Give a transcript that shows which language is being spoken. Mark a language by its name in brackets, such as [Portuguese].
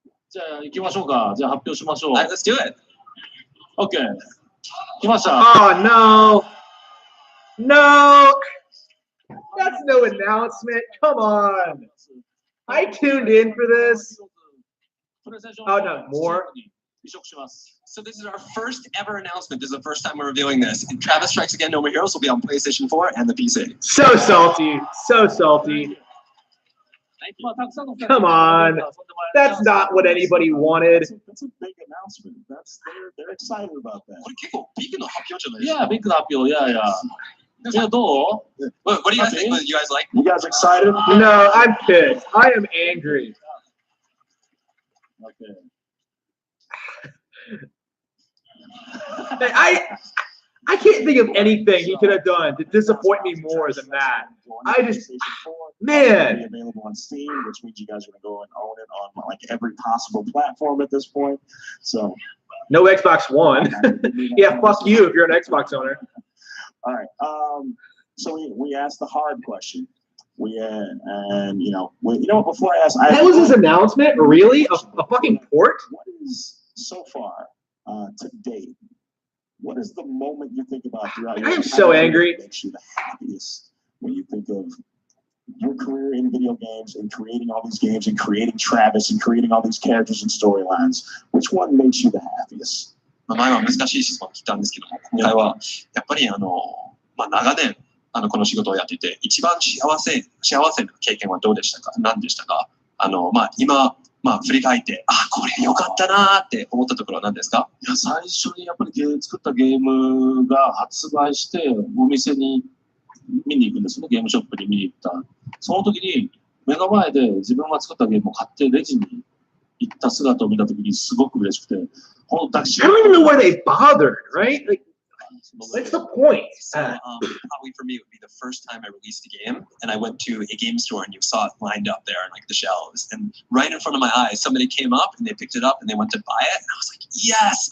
[Japanese] じゃあ行きましょうか。じゃあ発表しましょう。 [English] All right, let's do it. [Japanese] OK。 来ました。 [English] Oh no, no, that's no announcement. Come on, I tuned in for this. Oh no, more. [Japanese] 移植します。 [English] So this is our first ever announcement. This is the first time we're revealing this. And Travis Strikes Again No More Heroes will be on PlayStation 4 and the PC. So salty. So salty. Come on. That's not what anybody wanted. That's a big announcement. They're excited about that. [Japanese] これ結構ビッグな発表じゃないですか。 [English] Yeah, [Japanese] ビッグな発表。どう [English] What do you guys think? What do you guys like? You guys excited? No, I'm pissed. I am angry. Okay. I can't think of anything he could have done to disappoint me more than that. I just, man. Be available on Steam, which means you guys are going to go and own it on like every possible platform at this point. So no Xbox One. Yeah, fuck you if you're an Xbox owner. All right. So we asked the hard question. And you know what? Before I ask, that was his announcement. Really, a fucking port. What is so far to date? What is the moment you think about throughout your I am so angry. That makes you the happiest when you think of your career in video games and creating all these games and creating Travis and creating all these characters and storylines? Which one makes you the happiest? [Japanese] 前は難しい質問を聞いたんですけども、今回はやっぱり長年この仕事をやっていて一番幸せな経験はどうでしたか？何でしたか？今振り返ってこれ良かったなーって思ったところは何ですか？いや最初にやっぱり作ったゲームが発売してお店に見に行くんですね。ゲームショップに見に行った。その時に目の前で自分が作ったゲームを買ってレジに行った姿を見た時にすごく嬉しくて。 [English] I don't even know why they bothered, right? Like, what's the point? Probably for me, it would be the first time I released a game, and I went to a game store, and you saw it lined up there on like the shelves, and right in front of my eyes, somebody came up and they picked it up and they went to buy it, and I was like, yes!